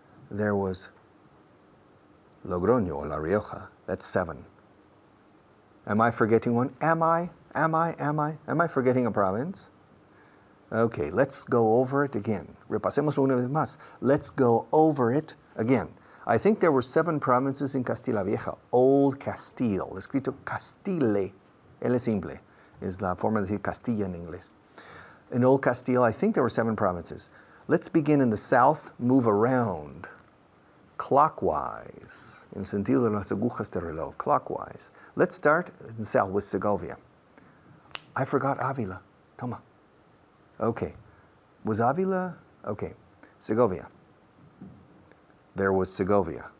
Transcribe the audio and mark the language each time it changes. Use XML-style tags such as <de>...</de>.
<en>There was Logroño or La Rioja. That's 7. Am I forgetting one? Am I forgetting a province? Okay, let's go over it again.</en> <es>Repasemos una vez más.</es> <en>Let's go over it again. I think there were 7 provinces in Castilla Vieja.</en> <es>Old Castile. Escrito Castile. L simple. Es la forma de decir Castilla en inglés.</es> <en>In Old Castile, I think there were 7 provinces. Let's begin in the south, move around.</en> <es>Clockwise, in sentido de las agujas de reloj, clockwise.</es> <en>Let's start in the south with Segovia. I forgot Avila. Toma. Okay. Was Avila? Okay. Segovia. There was Segovia.</en>